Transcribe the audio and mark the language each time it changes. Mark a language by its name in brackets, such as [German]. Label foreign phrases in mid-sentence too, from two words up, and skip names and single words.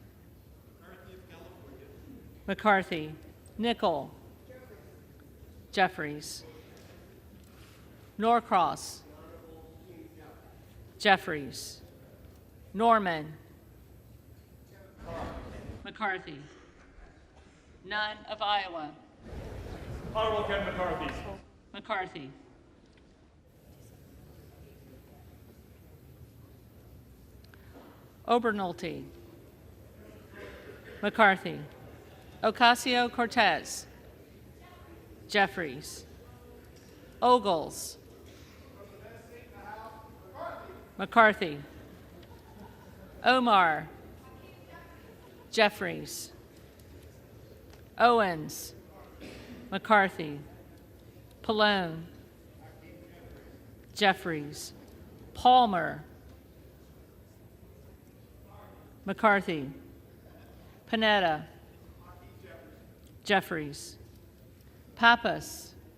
[English] McCarthy. Nickel. Jeffries. Norcross. Jeffries. Norman. McCarthy. None of Iowa. Honorable Kevin McCarthy. McCarthy. Obernolte, McCarthy, Ocasio-Cortez, Jeffries, Ogles, McCarthy, Omar, Jeffries, Owens, McCarthy, Pallone, Jeffries, Palmer, McCarthy, Panetta, Jeffries, Pappas,